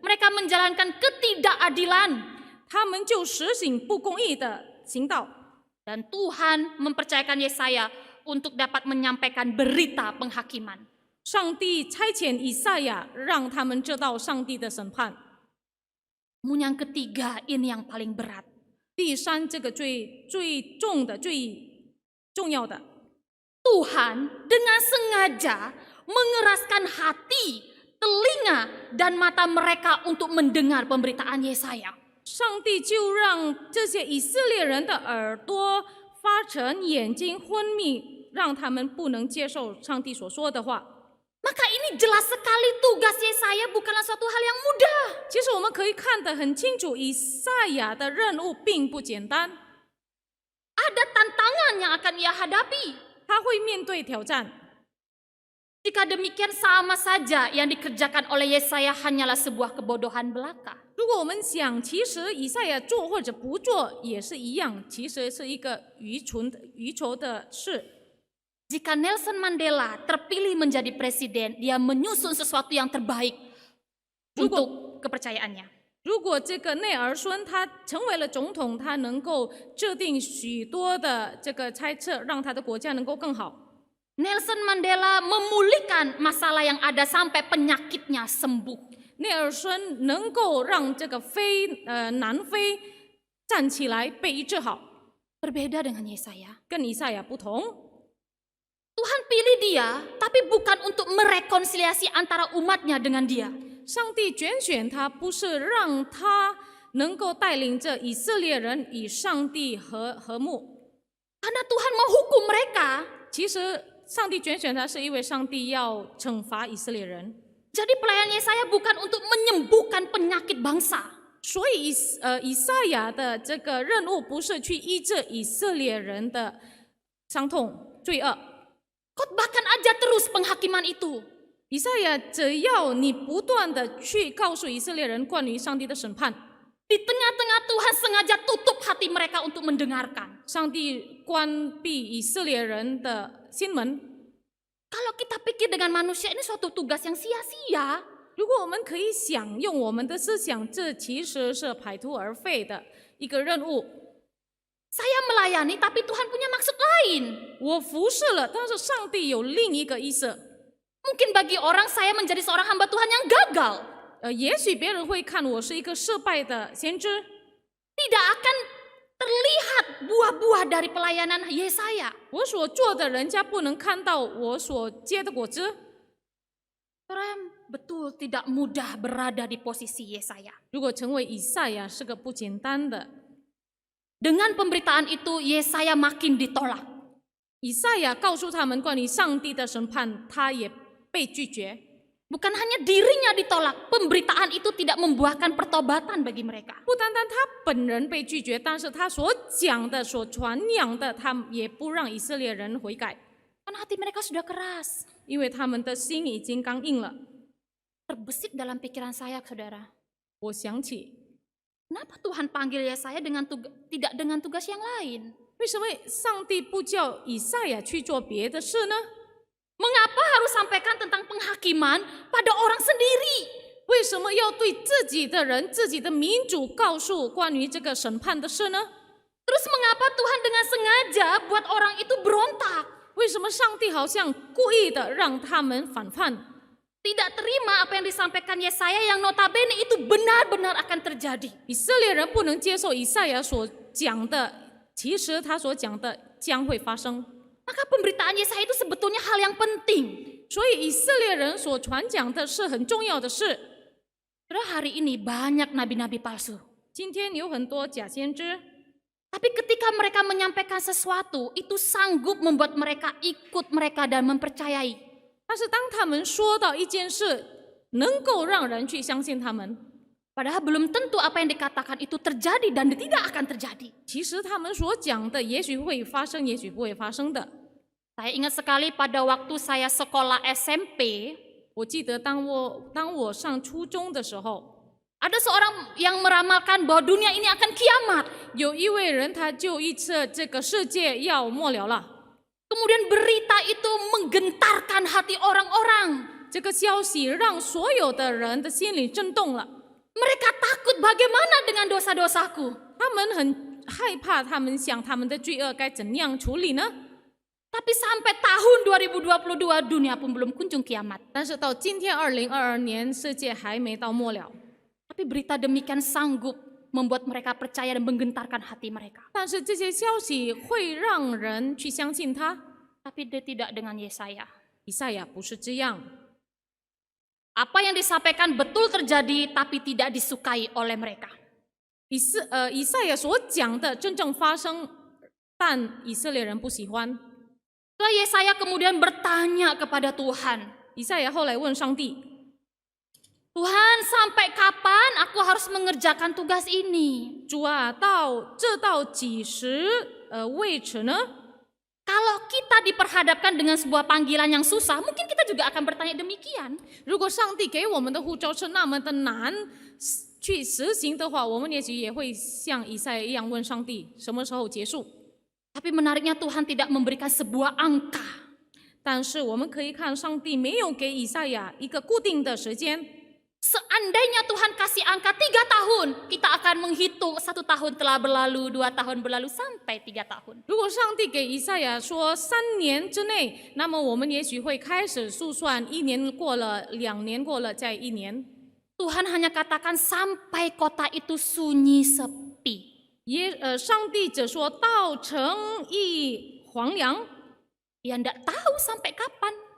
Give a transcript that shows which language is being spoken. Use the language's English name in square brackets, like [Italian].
[Indonesian] Mereka menjalankan ketidakadilan. [Chinese] 他们就实行不公义的行道。 [Indonesian] Dan Tuhan mempercayakan Yesaya untuk dapat menyampaikan berita penghakiman. [Chinese] 上帝差遣以赛亚，让他们知道上帝的审判。 [Indonesian] Namun yang ketiga, ini yang paling berat. [Chinese] 第三，这个最重的、最重要的， [Indonesian] Tuhan dengan sengaja mengeraskan hati, telinga, dan mata mereka untuk mendengar pemberitaan Yesaya. [Chinese] 上帝就让这些以色列人的耳朵发沉，眼睛昏迷，让他们不能接受上帝所说的话。 [Indonesian] Maka ini jelas sekali tugas Yesaya bukanlah suatu hal yang mudah. [Chinese] 其实我们可以看得很清楚，以赛亚的任务并不简单， [Indonesian] Ada tantangan yang akan ia hadapi. [Chinese] 他会面对挑战。 [Indonesian] Jika demikian sama saja yang dikerjakan oleh Yesaya hanyalah sebuah kebodohan belaka. [Chinese] 如果我们想，其实以赛亚做或者不做也是一样，其实是一个愚拙的事。 [Indonesian] Jika Nelson Mandela terpilih menjadi presiden, dia menyusun sesuatu yang terbaik untuk kepercayaannya. [Chinese] 如果这个内儿孙他成为了总统，他能够制定许多的这个猜测，让他的国家能够更好。 [Indonesian] Nelson Mandela memulihkan masalah yang ada sampai penyakitnya sembuh. [Chinese] 内儿孙能够让这个南非站起来被医治好， [Indonesian] Berbeda dengan Yesaya. [Chinese] 跟以赛亚不同。 [Indonesian] Tuhan pilih dia, tapi bukan untuk merekonsiliasi antara umatnya dengan dia. [Chinese] 上帝拣选他，不是让他能够带领着以色列人与上帝和睦。 [Indonesian] Karena Tuhan menghukum mereka. [Chinese] 其实上帝拣选他，是因为上帝要惩罚以色列人。 [Indonesian] Jadi pelayan Yesaya bukan untuk menyembuhkan penyakit bangsa. [Chinese] 所以以赛亚的这个任务不是去医治以色列人的伤痛罪恶。 [Indonesian] Khotbahkan aja terus penghakiman itu. [Chinese] 以赛亚只要你不断的去告诉以色列人关于上帝的审判， [Indonesian] Di tengah-tengah Tuhan sengaja tutup hati mereka untuk mendengarkan. [Chinese] 上帝关闭以色列人的心门。 [Indonesian] Kalau kita pikir dengan manusia ini suatu tugas yang sia-sia. [Chinese] 如果我们可以想用我们的思想，这其实是排徒而废的一个任务。 [Indonesian] Saya melayani tapi Tuhan punya maksud lain. [Chinese] 我服侍了，但是上帝有另一个意思。 [Indonesian] Mungkin bagi orang saya menjadi seorang hamba Tuhan yang gagal. [Chinese] 也许别人会看我是一个失败的先知， [Indonesian] Tidak akan terlihat buah-buah dari pelayanan Yesaya. [Chinese] 我所做的，人家不能看到我所结的果子。 [Indonesian] Orang betul tidak mudah berada di posisi Yesaya. [Chinese] 如果成为以赛亚是个不简单的， [Indonesian] Dengan pemberitaan itu Yesaya makin ditolak. [Chinese] 以赛亚告诉他们关于上帝的审判，他也被拒绝。 [Indonesian] Bukan hanya dirinya ditolak, pemberitaan itu tidak membuahkan pertobatan bagi mereka. [Chinese] 不单单他本人被拒绝，但是他所讲的、所传扬的，他也不让以色列人悔改， [Indonesian] Karena hati mereka sudah keras. [Chinese] 因为他们的心已经刚硬了。 [Indonesian] Terbesit dalam pikiran saya, saudara. [Chinese] 我想起， [Indonesian] Kenapa Tuhan panggil Yesaya tidak dengan tugas yang lain? [Chinese] 为什么上帝不叫以赛亚去做别的事呢？ [Indonesian] Mengapa harus sampaikan tentang penghakiman pada orang sendiri? [Chinese] 为什么要对自己的人、自己的民主告诉关于这个审判的事呢？ [Indonesian] Terus mengapa Tuhan dengan sengaja buat orang itu berontak? [Chinese] 为什么上帝好像故意的让他们反叛？ [Indonesian] Tidak terima apa yang disampaikan Yesaya yang notabene itu benar-benar akan terjadi. [Chinese] 以色列人不能接受以赛亚所讲的，其实他所讲的将会发生。 [Indonesian] Maka pemberitaan Yesaya itu sebetulnya hal yang penting. [Chinese] 所以以色列人所传讲的是很重要的事。 [Indonesian] Saudara, hari ini banyak nabi-nabi palsu. [Chinese] 今天有很多假先知， [Indonesian] Tapi ketika mereka menyampaikan sesuatu, itu sanggup membuat mereka ikut mereka dan mempercayai. [Chinese] 但是当他们说到一件事，能够让人去相信他们， [Indonesian] Padahal belum tentu apa yang dikatakan itu terjadi dan tidak akan terjadi. [Chinese] 其实他们所讲的也许会发生，也许不会发生的。 [Indonesian] Saya ingat sekali pada waktu saya sekolah SMP, [Chinese] 我记得当我上初中的时候， [Indonesian] ada seorang yang meramalkan bahwa dunia ini akan kiamat. [Chinese] 有一位人他就预测这个世界要末了了。 [Indonesian] Kemudian berita itu menggentarkan hati orang-orang. [Chinese] 这个消息让所有的人的心里震动了， [Indonesian] Mereka takut bagaimana dengan dosa-dosaku. [Chinese] 他们很害怕，他们想他们的罪恶该怎样处理呢？ [Indonesian] Tapi sampai tahun 2022 dunia pun belum kunjung kiamat. [Chinese] 但是到今天2022年，世界还没到末了。 [Indonesian] Tapi berita demikian sanggup membuat mereka percaya dan menggentarkan hati mereka. [Chinese] 但是这些消息会让人去相信他。 [Indonesian] Tapi dia tidak dengan Yesaya. [Chinese] 以赛亚不是这样， [Indonesian] Apa yang disampaikan betul terjadi tapi tidak disukai oleh mereka. [Chinese] 以赛亚所讲的真正发生，但以色列人不喜欢。 [Indonesian] Setelah Yesaya kemudian bertanya kepada Tuhan, [Chinese] 以赛亚后来问上帝： [Indonesian] Tuhan, sampai kapan aku harus mengerjakan tugas ini? [Chinese] 主啊，到几时为止呢？ [Indonesian] Kalau kita diperhadapkan dengan sebuah panggilan yang susah, mungkin kita juga akan bertanya demikian. [Chinese] 如果上帝给我们的呼召是那么的难去实行的话，我们也许也会像以赛亚一样问上帝什么时候结束。 [Indonesian] Tapi menariknya Tuhan tidak memberikan sebuah angka. [Chinese] 但是我们可以看，上帝没有给以赛亚一个固定的时间。 [Indonesian] Seandainya Tuhan kasih angka 3 tahun, kita akan menghitung 1 tahun telah berlalu, 2 tahun berlalu, sampai 3 tahun. [Chinese] 如果上帝给以赛亚说3年之内，那么我们也许会开始数算，1年过了，2年过了，再1年。 [Indonesian] Tuhan hanya katakan sampai kota itu sunyi sepi. [Chinese] 上帝只说到城邑荒凉， [Indonesian] Dia tidak tahu sampai kapan.